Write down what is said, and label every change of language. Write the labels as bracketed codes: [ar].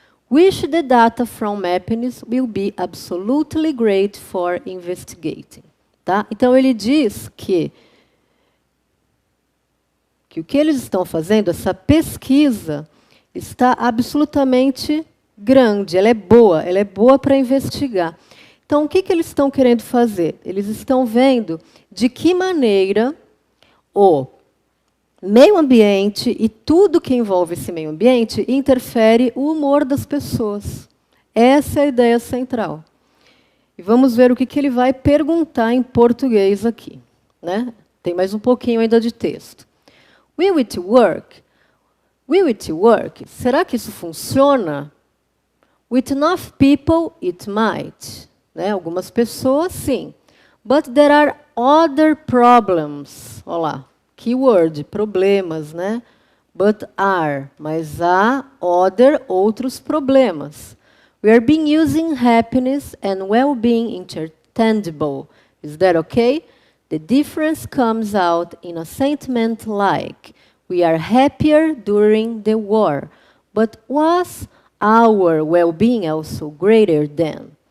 [en] Which the data from Mappings will be absolutely great for investigating. [pt] Tá? Então, ele diz que o que eles estão fazendo, essa pesquisa, está absolutamente grande, ela é boa para investigar. Então, o que eles estão querendo fazer? Eles estão vendo de que maneira o meio ambiente e tudo que envolve esse meio ambiente interfere o humor das pessoas. Essa é a ideia central. E vamos ver o que ele vai perguntar em português aqui. Né? Tem mais um pouquinho ainda de texto. [en] Will it work? Will it work? [pt] Será que isso funciona? [en] With enough people, it might. [pt] Né? Algumas pessoas, sim. [en] But there are other problems. [pt] Olha lá. Keyword, problemas, né? [en] But are. [pt] Mas há other, outros problemas. [en] We are being using happiness and well-being interchangeable. Is that okay? The difference comes out in a sentiment like, we are happier during the war, but was our well-being also greater than?